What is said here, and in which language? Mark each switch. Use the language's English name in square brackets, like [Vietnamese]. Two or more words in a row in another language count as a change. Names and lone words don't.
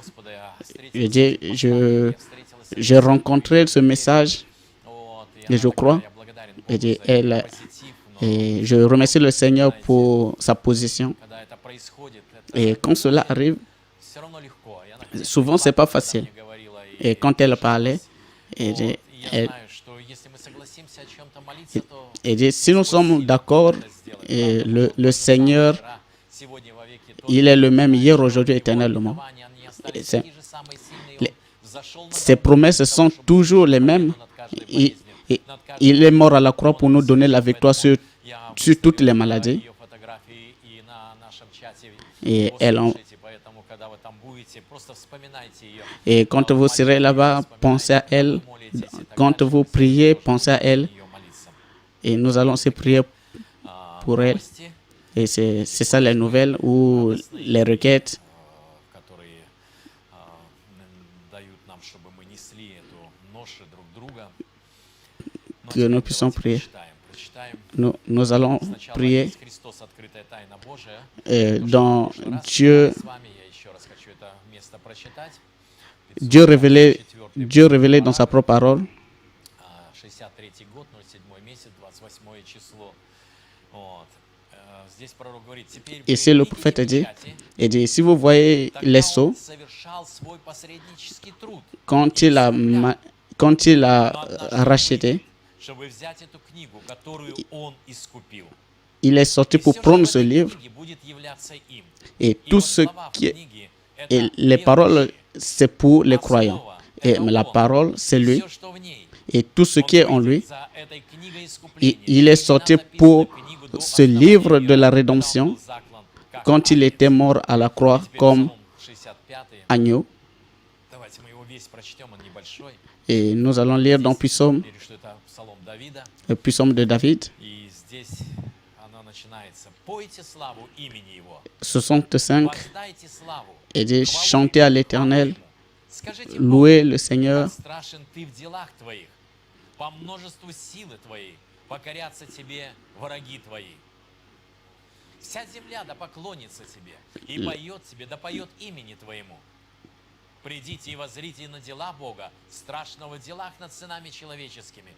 [French] J'ai rencontré ce message et je crois. Et je remercie le Seigneur pour sa position. Et quand cela arrive, souvent, ce n'est pas facile. Et quand elle parlait, [Russian] согласимся о чем-то молиться, то [French] Et dit, si nous sommes d'accord, et le Seigneur, [Russian] сегодня вовеки [French] il est le même hier, aujourd'hui, éternellement. [Russian] обетования, они остались [French] Et c'est- [Russian] такие же самые сильные. [French] les- [Russian] Он взошел на [French] Ses [Russian] гору [French] promesses [Russian] для [French] sont [Russian] того, чтобы [French] toujours les [Russian] победу [French] mêmes. [Russian] над каждой [French] Il, [Russian] болезнью, [French] il- [Russian] над каждой [French] il est mort à la croix [Russian] болезнью. [French] pour nous donner la [Russian] Поэтому [French] victoire sur [Russian] я [French] toutes les [Russian] выставил, [French] maladies. [Russian] ее фотографии и на нашем чате. [French] Et [Russian] Послушайте, поэтому, когда вы там будете, просто вспоминайте ее. [French] Et quand vous serez là-bas, pensez à elle. Quand vous priez, pensez à elle. Et nous allons se prier pour elle. Et c'est ça les nouvelles ou les requêtes [Russian] которые дают нам, чтобы мы несли эту ношу друг друга. Но [French] que nous puissions [Russian] давайте [French] prier. [Russian] прочитаем. [French] Nous allons [Russian] Сначала [French] prier [Russian] Иисус Христос, открытая тайна Божия. [French] dans [Russian] В прошлый раз [French] Dieu, [Russian] с вами я еще раз хочу это место прочитать. [French] Dieu révélé dans sa propre parole. [Russian] 63 год, 07 месяц, 28 число. Вот. Здесь пророк говорит: теперь [French] Ici, le prophète dit, et dit, si vous voyez les sceaux, [Russian] совершал свой посреднический труд, [French] quand il a racheté, [Russian] чтобы взять эту книгу, которую он искупил. [French] il est sorti pour prendre ce livre [Russian] будет являться им. [French] et tout ce qui est, et les paroles, c'est pour les croyants. Et la parole, c'est lui. Et tout ce qui est en lui, il est sorti pour ce livre de la rédemption quand il était mort à la croix comme agneau. [Russian] Давайте мы его весь прочтем, он небольшой. [French] Et nous allons lire dans Psaume, [Russian] Верю, что это псалом Давида. [French] le Psaume de David, [Russian] И здесь оно начинается: пойте славу имени его, 65, воздайте славу, [French] et dit chantez à l'Éternel, [Russian] скажите [French] louez le [Russian] Богу, [French] Seigneur, [Russian] как страшен ты в делах твоих, по множеству силы твоей покорятся тебе враги твои. Вся земля да поклонится тебе и поет тебе, да поет имени твоему. Придите и воззрите на дела Бога, страшного в делах над сынами человеческими.